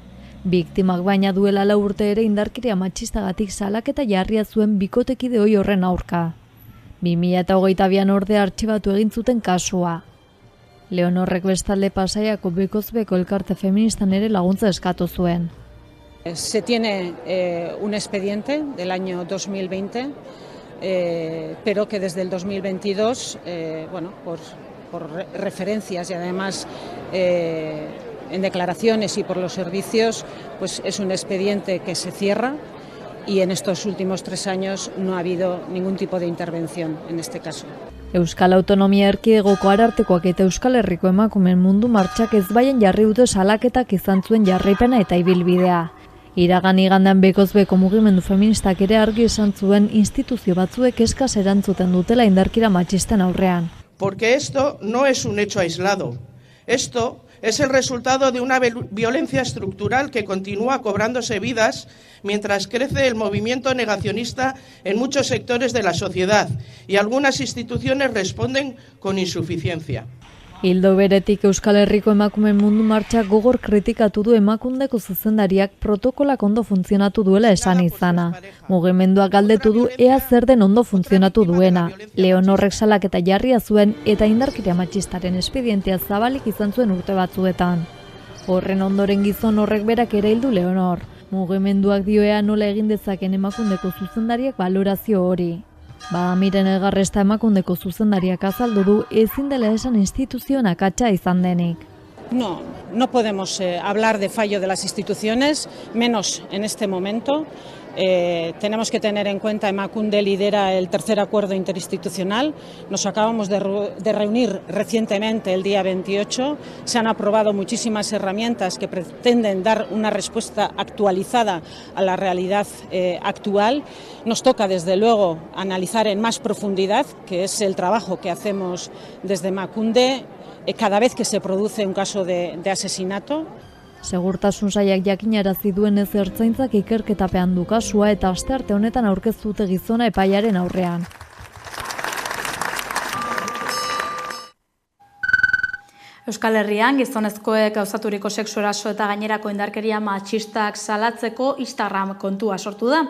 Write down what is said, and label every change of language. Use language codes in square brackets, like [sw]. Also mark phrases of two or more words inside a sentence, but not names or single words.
[eu] Biktimak baina duela 4 urte ere indarkeria matxistagatik salaketa jarria zuen bikotekide ohi horren aurka. 2022an ordea artxibatu egin zuten kasua. Leonorrek bestalde Pasaiako bekozbeko elkarte feministan ere laguntza eskatu zuen. [es] Se tiene un expediente del año 2020, pero que desde el 2022, por referencias y además en declaraciones y por los servicios, pues es un expediente que se cierra y en estos últimos 3 años no ha habido ningún tipo de intervención en este caso. [eu] Euskal Autonomia Erkidegoko Arartekoak eta Euskal Herriko Emakumeen Mundu Martxak ezbaien jarri dute salaketak izan zuen jarraipena eta ibilbidea. Iragan igandean bekozbeko mugimendu feministak ere argi esan zuen instituzio batzuek eskas erantzuten dutela indarkira matxisten aurrean. [es] Porque esto no es un hecho aislado. Esto es el resultado de una violencia estructural que continúa cobrándose vidas mientras crece el movimiento negacionista en muchos sectores de la sociedad y algunas instituciones responden con insuficiencia. [eu] Ildo beretik Euskal Herriko Emakumeen Mundu Martxak gogor kritikatu du Emakundeko zuzendariak protokolak ondo funtzionatu duela esan izana. Mugimenduak galdetu du ea zer den ondo funtzionatu duena. Leonorrek salaketa jarria zuen eta indarkeria matxistaren espedientea zabalik izan zuen urte batzuetan. Horren ondoren gizon horrek berak ere hildu Leonor. Mugimenduak dioea nola egin dezaken Emakundeko zuzendariak balorazio hori. Miren Elgarresta Emakundeko zuzendariak azaldu du ezin dela esan instituzioen akatsa izan denik. [es] No podemos hablar de fallo de las instituciones, menos en este momento. Tenemos que tener en cuenta Emakunde lidera el tercer acuerdo interinstitucional. Nos acabamos de reunir recientemente el día 28. Se han aprobado muchísimas herramientas que pretenden dar una respuesta actualizada a la realidad actual. Nos toca desde luego analizar en más profundidad, que es el trabajo que hacemos desde Emakunde cada vez que se produce un caso de asesinato. [eu] Segurtasun sailak jakinarazi duenez ertzaintzak ikerketapean du kasua eta astearte honetan aurkeztu dute gizona epaiaren aurrean. Euskal Herrian gizonezkoek gauzaturiko sexu eraso eta gainerako indarkeria matxistak salatzeko Instagram kontua sortu da.